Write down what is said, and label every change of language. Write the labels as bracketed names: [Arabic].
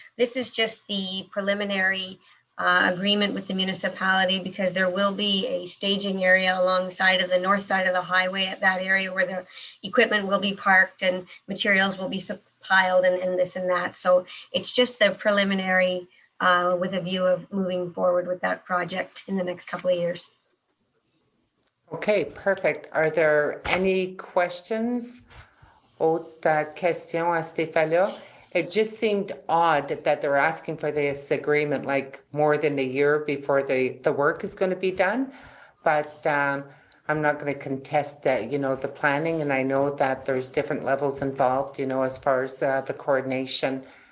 [English] This is just the preliminary agreement with the municipality because there will be a staging area along the side of the north side of the highway at that area where the equipment will be parked and materials will be piled and this and that. So it's just the preliminary with a view of moving forward with that project in the next couple of years. Okay, perfect. Are there any questions? [French] Autre question à cet effet-là? [English] It just seemed odd that they're asking for this agreement like more than a year before the work is going to be done. But I'm not going to contest that, the planning. And I know that there's different levels involved, as far as the coordination.